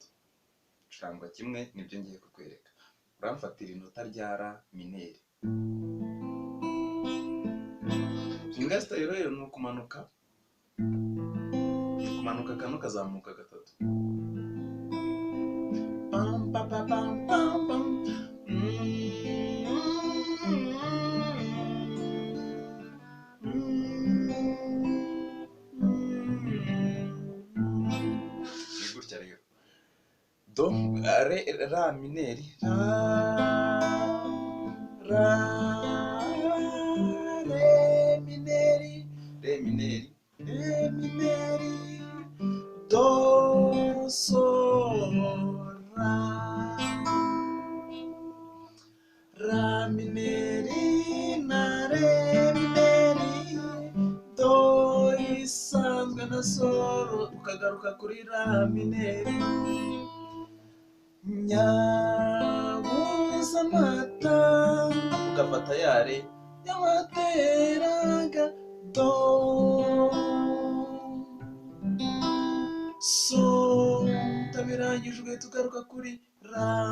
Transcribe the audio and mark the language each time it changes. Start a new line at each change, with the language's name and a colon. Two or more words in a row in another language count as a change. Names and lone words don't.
Kinyarwanda: Bicurangwa kimwe, nibyo ngiye kukwereka. Uramfatira inota rya la mineri. Finger style rero ni ukumanuka kano kazamuka gatatu. Pam pam pam pam pam. Do, ra mineri, re mineri, do, sol, ra mineri na re mineri, do isanzwe na sol, ukagaruka kuri ra mineri. Nyabusa amata, ugafata yare y'amateraga do, so tabirangijwe tugaruka kuri ra,